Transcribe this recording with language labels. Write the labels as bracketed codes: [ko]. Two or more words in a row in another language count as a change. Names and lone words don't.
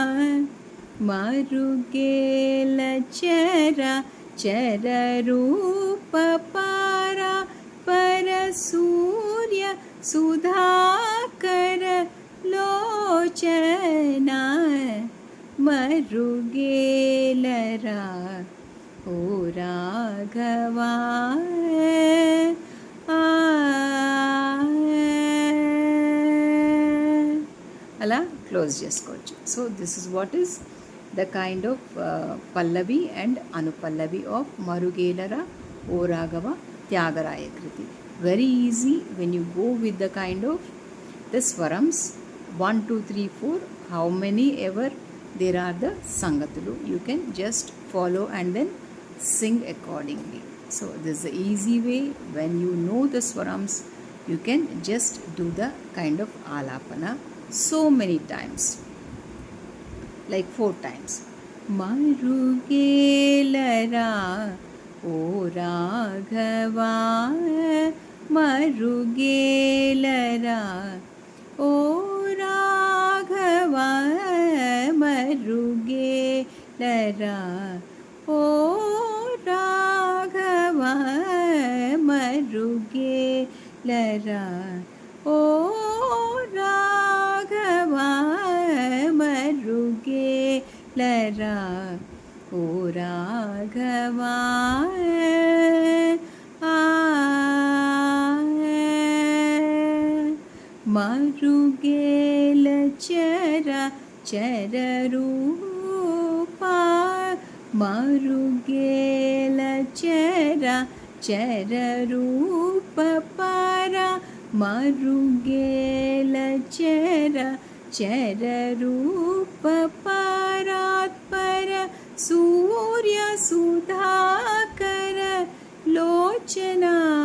[te] మరుగేల చర చరరూప పర సూర్య సుధాకర లోచన మరుగేలరా ఓ రాఘవా. అలా క్లోజ్ చేసుకోవచ్చు. [en] So this is what is the kind of pallavi and anupallavi of Marugelera O Raghava Tyagaraya Kriti. Very easy when you go with the kind of the swarams 1, 2, 3, 4, how many ever there are the sangatulu, you can just follow and then sing accordingly. So this is the easy way. When you know the swarams, you can just do the kind of alapana so many times, like 4 times. [te] మరుగేలరా ఓ రాఘవా మరుగేలరా ఓ రాఘవా మరుగేలరా ఓ రాఘవా మరుగేలరా ఓ రాఘవా మరుగేలరా ఓ రాఘవా. మరుగేల చర చరరూప మరుగేల చర చరరూప పర మరుగేల చర చరరూప పరాత్పర సూర్య సుధాకర లోచన